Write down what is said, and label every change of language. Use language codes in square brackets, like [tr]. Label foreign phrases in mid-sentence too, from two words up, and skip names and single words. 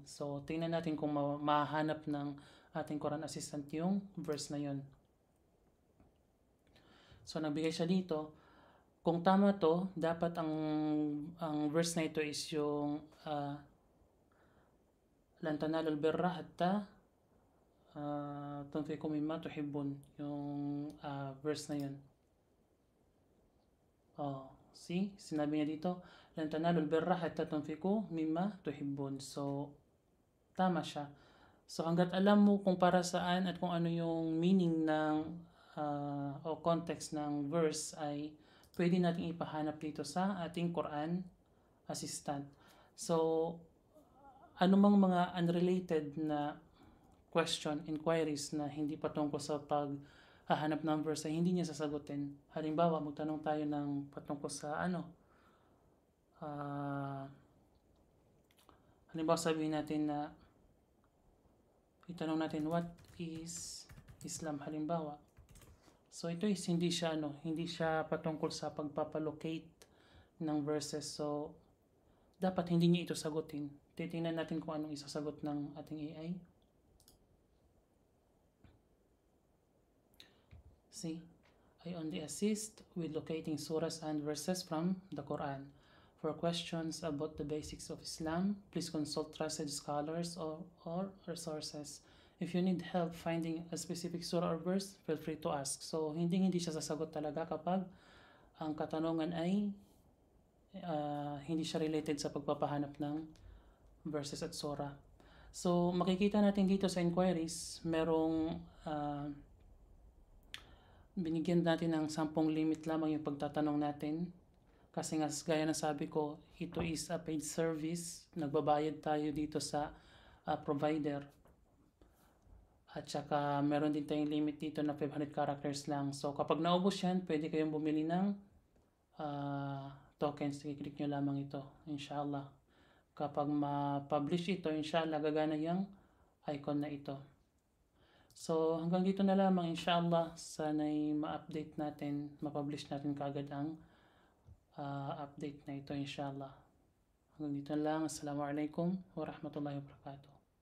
[tl] So tingnan natin kung mahanap ng ating Quran Assistant yung verse na yun. So nagbigay siya dito. Kung tama to, dapat ang verse na ito is yung [ar] لن تنالوا البر حتى تنفقوا مما تحبون, [tl] yung verse na yun. See, sinabi niya dito, [ar] لن تنالوا البر حتى تنفقوا مما تحبون. [tl] So tama siya. So hanggat alam mo kung para saan at kung ano yung meaning ng o context ng verse ay pwede natin ipahanap dito sa ating Quran Assistant. So, anumang mga unrelated na question, inquiries na hindi patungkol sa paghahanap ng verse ay hindi niya sasagutin. Halimbawa, magtanong tayo ng patungkol sa halimbawa sabihin natin na itanong natin [en] what is Islam, [tl] halimbawa. So ito is hindi siya patungkol sa pagpapalocate ng verses. So dapat hindi niya ito sagutin. Titingnan natin kung anong isasagot ng ating AI. [en] See, I only assist with locating surahs and verses from the Quran. For questions about the basics of Islam, please consult trusted scholars or resources. If you need help finding a specific surah or verse, feel free to ask. [tl] So, hindi siya sasagot talaga kapag ang katanungan ay hindi siya related sa pagpapahanap ng verses at surah. So, makikita natin dito sa inquiries, merong binigyan natin ng 10 limit lamang yung pagtatanong natin. Kasi nga, gaya na sabi ko, ito [en] is a paid service. [tl] Nagbabayad tayo dito sa provider. At saka meron din tayong limit dito na 500 characters lang. So kapag naubos yan, pwede kayong bumili ng tokens. I-click nyo lamang ito, inshallah. Kapag ma-publish ito, inshallah, gagana yung icon na ito. So hanggang dito na lamang, inshallah. Sana'y ma-update natin, ma-publish natin kaagad ang update na ito, inshallah. Hanggang dito na lang. [ar] السلام عليكم ورحمة الله وبركاته.